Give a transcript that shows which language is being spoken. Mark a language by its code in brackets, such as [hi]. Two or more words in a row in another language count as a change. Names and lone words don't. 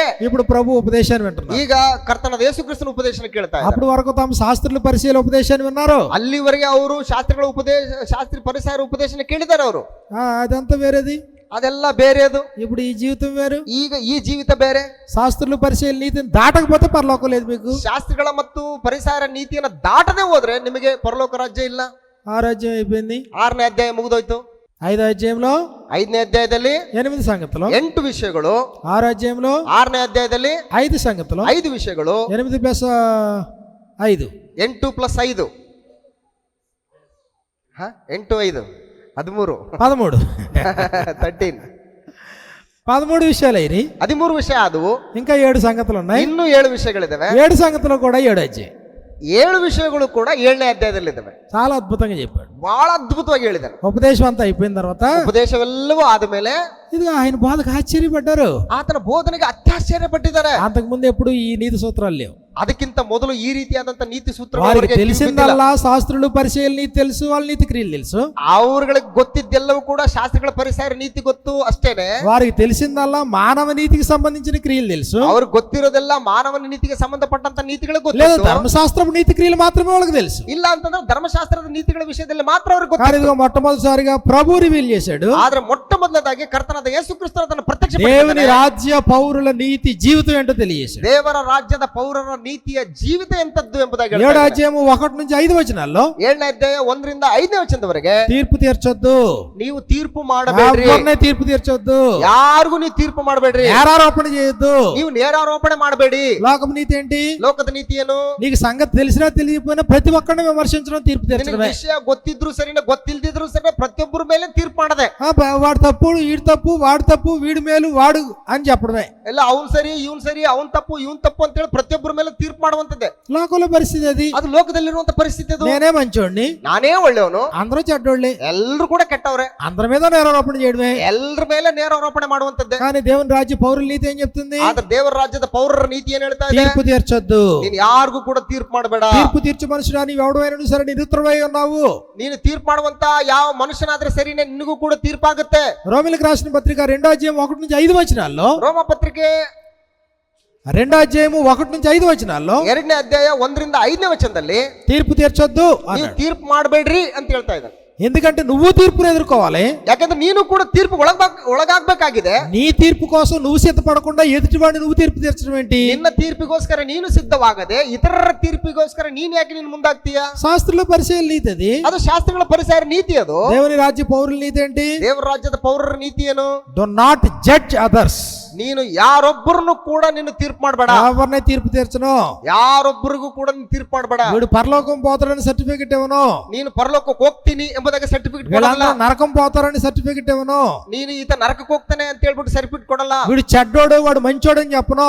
[te] ఇప్పుడు ప్రభు ఉపదేశాన్ని వింటున్నారు. [kn] ಈಗ ಕರ್ತನಾದ ಯೇಸು ಕ್ರಿಸ್ತನ ಉಪದೇಶನ ಕೇಳ್ತಾ ಇದ್ದಾರೆ. [te] అప్పుడు వరకు తమ శాస్త్రుల పరిశీల ఉపదేశాన్ని విన్నారు, [kn] ಅಲ್ಲಿವರೆಗೆ ಅವರು ಶಾಸ್ತ್ರಿ ಪರಿಸರ ಉಪದೇಶನ ಕೇಳಿದ್ದಾರೆ ಅವರು. [te] అదంతా వేరేది, [kn] ಅದೆಲ್ಲ ಬೇರೆದು. [te] ఇప్పుడు ఈ జీవితం వేరు, [kn] ಈಗ ಈ ಜೀವಿತ ಬೇರೆ. [te] శాస్త్రుల పరిశీల నీతిని దాటకపోతే పరలోకం లేదు మీకు. [kn] ಶಾಸ್ತ್ರಿಗಳ ಮತ್ತು ಪರಿಸರ ನೀತಿಯನ್ನು ದಾಟದೆ ಹೋದ್ರೆ ನಿಮಗೆ ಪರಲೋಕ ರಾಜ್ಯ ಇಲ್ಲ. [te] ఆ రాజ్యం అయిపోయింది. [kn] 6ನೇ ಅಧ್ಯಾಯ ಮುಗಿದೋಯ್ತು. [te] 5వ అధ్యాయంలో [kn] 5ನೇ ಅಧ್ಯಾಯದಲ್ಲಿ [te] 8 సంగతులు, [kn] 8 ವಿಷಯಗಳು. [te] 6వ అధ్యాయంలో [kn] 6ನೇ ಅಧ್ಯಾಯದಲ್ಲಿ [te] 5 సంగతులు, [kn] 5 ವಿಷಯಗಳು. [te] 8 + 5 [kn] 8 + 5 8 5 13 [te] 13 విషయాలు అయినాయి. [kn] 13 ವಿಷಯ ಆದವು. [te] ఇంకా 7 సంగతులు ఉన్నాయి. [kn] ಇನ್ನೂ 7 ವಿಷಯಗಳಿದಾವೆ. [te] 7 సంగతులు కూడా 7 అధ్యాయం. [kn] 7 ವಿಷಯಗಳು ಕೂಡ 7ನೇ ಅಧ್ಯಾಯದಲ್ಲಿ ಇದಾವೆ. [te] చాలా అద్భుతంగా చెప్పాడు. [kn] ಬಹಳ ಅದ್ಭುತವಾಗಿ ಹೇಳಿದ್ದಾನೆ. [te] ఉపదేశం అంతా అయిపోయిన తర్వాత [kn] ಉಪದೇಶವೆಲ್ಲವೂ ಆದಮೇಲೆ [te] ఇది ఆయన బోధకు ఆశ్చర్యపడ్డారు. [kn] ಆತನ ಬೋಧನೆಗೆ ಅತ್ಯಾಶ್ಚರ್ಯಪಟ್ಟಿದ್ದಾರೆ. [te] అంతకు ముందు ఎప్పుడు ఈ నీతి సూత్రాలు లేవు. [kn] ಅದಕ್ಕಿಂತ ಮೊದಲು ಈ ರೀತಿಯಾದಂತ ನೀತಿ ಸೂತ್ರ [te] వారికి తెలిసిందల్లా శాస్త్రులు పరిచయాలు నీతి తెలుసు, వాళ్ళ నీతి క్రియలు తెలుసు. [kn] ಅವ್ರಗಳಿಗೆ ಗೊತ್ತಿದ್ದೆಲ್ಲವೂ ಕೂಡ ಶಾಸ್ತ್ರಗಳ ಪರಿಸರ ನೀತಿ ಗೊತ್ತು ಅಷ್ಟೇನೆ. [te] వారికి తెలిసిందల్లా మానవ నీతికి సంబంధించిన క్రియలు తెలుసు. [kn] ಅವ್ರಿಗೆ ಗೊತ್ತಿರೋದೆಲ್ಲ ಮಾನವನ ನೀತಿಗೆ ಸಂಬಂಧಪಟ್ಟಂತ ನೀತಿಗಳು [te] లేదా [kn] ಗೊತ್ತು. [te] ధర్మశాస్త్రపు నీతి క్రియలు మాత్రమే వాళ్ళకి తెలుసు. [kn] ಇಲ್ಲ ಅಂತಂದ್ರೆ ಧರ್ಮಶಾಸ್ತ್ರದ ನೀತಿಗಳ ವಿಷಯದಲ್ಲಿ ಮಾತ್ರ ಅವ್ರಿಗೆ [te] కానీ [kn] ಗೊತ್ತು. [te] ఇదిగో మొట్టమొదటిసారిగా ప్రభు రివీల్ చేశాడు. [kn] ಆದ್ರೆ ಮೊಟ್ಟ ಮೊದಲದಾಗಿ ಕರ್ತನಾದ ಯೇಸು ಕ್ರಿಸ್ತನ ತನ್ನ ಪ್ರತ್ಯಕ್ಷ [te] దేవుని రాజ్య పౌరుల నీతి జీవితం ఏంటో తెలియజేశాడు. [kn] ದೇವರ ರಾಜ್ಯದ ಪೌರರ ನೀತಿಯ ಜೀವಿತ ಎಂತದ್ದು ಎಂಬುದಾಗಿ [te] 7వ అధ్యాయము 1 నుంచి 5 వచనాల్లో [kn] 7ನೇ ಅಧ್ಯಾಯ 1 ರಿಂದ 5ನೇ ವಚನದವರೆಗೆ [te] తీర్పు తీర్చొద్దు, [kn] ನೀವು ತೀರ್ಪು ಮಾಡಬೇಡ್ರಿ, [te] ఎవరిని తీర్పు తీర్చొద్దు, [kn] ಯಾರಿಗೂ ನೀವು ತೀರ್ಪು ಮಾಡಬೇಡ್ರಿ, [te] నేరారోపణ చేయొద్దు, [kn] ನೀವು ನೇರಾರೋಪಣೆ ಮಾಡಬೇಡಿ. [te] లోకపు నీతి ఏంటి? [kn] ಲೋಕದ ನೀತಿ ಏನು? [te] నీకు సంగతి తెలిసినా తెలియకపోయినా ప్రతి ఒక్కరిని విమర్శించడం, తీర్పు తీర్చడమే. [kn] ವಿಷಯ ಗೊತ್ತಿದ್ರು ಸರಿನ ಗೊತ್ತಿಲ್ದಿದ್ರು ಸರಿ ಪ್ರತಿಯೊಬ್ಬರ ಮೇಲೆ ತೀರ್ಪು ಮಾಡದೆ. [te] వాడు తప్పు, వీడు తప్పు, వాడు తప్పు, వీడి మేలు వాడు అని చెప్పడమే. [kn] ಎಲ್ಲ ಅವ್ನ್ ಸರಿ ಇವ್ನ್ ಸರಿ, ಅವ್ನ್ ತಪ್ಪು ಇವ್ನ್ ತಪ್ಪು ಅಂತ ಹೇಳಿ ಪ್ರತಿಯೊಬ್ಬರ ಮೇಲೆ ತೀರ್ಪು ಮಾಡುವಂತದ್ದೇ [te] లోకంలో పరిస్థితి అది. [kn] ಅದು ಲೋಕದಲ್ಲಿರುವಂತ ಪರಿಸ್ಥಿತಿ ಅದು. [te] నేనే మంచోడిని, [kn] ನಾನೇ ಒಳ್ಳೆಯವನು, [te] అందరూ చెడ్డోళ్ళే, [kn] ಎಲ್ರು ಕೂಡ ಕೆಟ್ಟವ್ರೆ, [te] అందరి మీద నేరారోపణ చేయడమే. [kn] ಎಲ್ರ ಮೇಲೆ ನೇರಾರೋಪಣೆ ಮಾಡುವಂತದ್ದೇ. [te] కానీ దేవుని రాజ్య పౌరుల నీతి ఏం చెప్తుంది? [kn] ಆದ್ರೆ ದೇವರ ರಾಜ್ಯದ ಪೌರರ ನೀತಿ ಏನ್ ಹೇಳ್ತಾ ಇದೆ? [te] తీర్పు తీర్చొద్దు, [kn] ನೀನ್ ಯಾರಿಗೂ ಕೂಡ ತೀರ್ಪು ಮಾಡಬೇಡ. [te] తీర్పు తీర్చు మనుషుడా నీవు ఎవడైనా సరే నిరుత్తరమై ఉన్నావు. [kn] ನೀನು ತೀರ್ಪು ಮಾಡುವಂತ ಯಾವ ಮನುಷ್ಯನಾದ್ರೆ ಸರಿನೇ ನಿನಗೂ ಕೂಡ ತೀರ್ಪಾಗುತ್ತೆ. [te] రోమిలకు రాసిన పత్రిక 2వ అధ్యాయం 1 నుంచి 5 వచనాల్లో, [kn] ರೋಮ ಪತ್ರಿಕೆ [te] 2వ అధ్యాయము 1 నుంచి 5 వచనాల్లో [kn] 2ನೇ ಅಧ್ಯಾಯ 1 ರಿಂದ 5ನೇ ವಚನದಲ್ಲಿ [te] తీర్పు తీర్చొద్దు [kn] ನೀವು [te] అన్నాడు. [kn] ತೀರ್ಪು ಮಾಡಬೇಡ್ರಿ ಅಂತ ಹೇಳ್ತಾ ಇದ್ದಾನೆ. [te] ఎందుకంటే నువ్వు తీర్పును ఎదుర్కోవాలి. [kn] ಯಾಕಂದ್ರೆ ನೀನು ಕೂಡ ತೀರ್ಪು ಒಳಗಾಗಬೇಕಾಗಿದೆ. [te] నీ తీర్పు కోసం నువ్వు సిద్ధపడకుండా ఎదుటివాడిని నువ్వు తీర్పు తీర్చడం ఏంటి? [kn] ನಿನ್ನ ತೀರ್ಪಿಗೋಸ್ಕರ ನೀನು ಸಿದ್ಧವಾಗದೆ ಇತರರ ತೀರ್ಪಿಗೋಸ್ಕರ ನೀನ್ ಯಾಕೆ ನೀನು ಮುಂದಾಗ್ತೀಯ? [te] శాస్త్రుల పరిచయం నీతి అది. [kn] ಅದು ಶಾಸ್ತ್ರಗಳ ಪರಿಸರ ನೀತಿ. ಅದು [te] దేవుని రాజ్య పౌరుల నీతి ఏంటి? [kn] ದೇವರ ರಾಜ್ಯದ ಪೌರರ ನೀತಿ ಏನು? [en] Do not judge others. [kn] ನೀನು ಯಾರೊಬ್ಬರನ್ನು ಕೂಡ ನೀನು ತೀರ್ಪು ಮಾಡಬೇಡ. [te] ఎవరిని తీర్పు తీర్చను, [kn] ಯಾರೊಬ್ಬರಿಗೂ ಕೂಡ ನೀನು ತೀರ್ಪು ಮಾಡಬೇಡ. [te] వీడు పరలోకం పోతాడని సర్టిఫికెట్ ఇవ్వను, [kn] ನೀನು ಪರಲೋಕಕ್ಕೆ ಹೋಗ್ತೀನಿ ಎಂಬುದಾಗಿ ಸರ್ಟಿಫಿಕೇಟ್ ಕೊಡಲ್ಲ. [te] వీళ్ళందరూ నరకం పోతారని సర్టిఫికెట్ ఇవ్వను, [kn] ನೀನು ಈತ ನರಕಕ್ಕೆ ಹೋಗ್ತಾನೆ ಅಂತ ಹೇಳ್ಬಿಟ್ಟು ಸರ್ಟಿಫಿಕೇಟ್ ಕೊಡಲ್ಲ. [te] వీడు చెడ్డోడు వాడు మంచోడు అని చెప్పను.